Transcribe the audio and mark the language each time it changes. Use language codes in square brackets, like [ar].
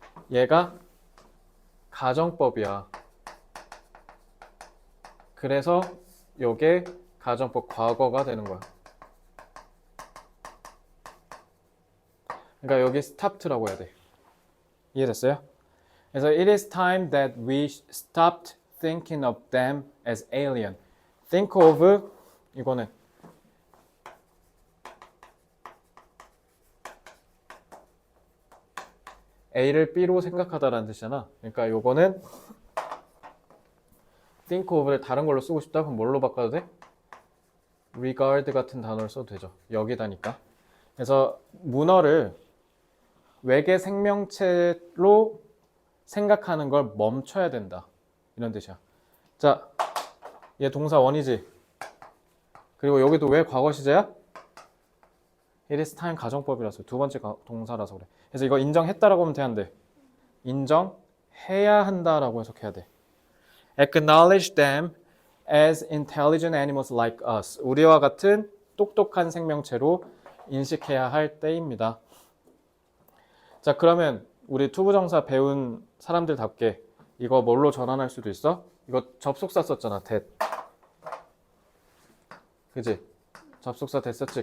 [ko] 얘가 가정법이야. 그래서 요게 가정법 과거가 되는 거야. 그러니까 여기 stopped라고 해야 돼. 이해됐어요? [en] 그래서 it is time that we stopped thinking of them as alien. [ko] think of 이거는 A를 B로 생각하다라는 뜻이잖아. 그러니까 요거는 think of를 다른 걸로 쓰고 싶다? 그럼 뭘로 바꿔도 돼? regard 같은 단어를 써도 되죠. 여기다니까. 그래서 문어를 외계 생명체로 생각하는 걸 멈춰야 된다. 이런 뜻이야. 자, 얘 동사 원이지. 그리고 여기도 왜 과거 시제야? [en] It is time [ko] 가정법이라서 두 번째 동사라서 그래. 그래서 이거 인정했다라고 하면 되는데 인정해야 한다라고 해석해야 돼. [en] Acknowledge them as intelligent animals like us. [ko] 우리와 같은 똑똑한 생명체로 인식해야 할 때입니다. 자, 그러면 우리 투부정사 배운 사람들답게 이거 뭘로 전환할 수도 있어? 이거 접속사 썼잖아. that. 그지? 접속사 that 썼지.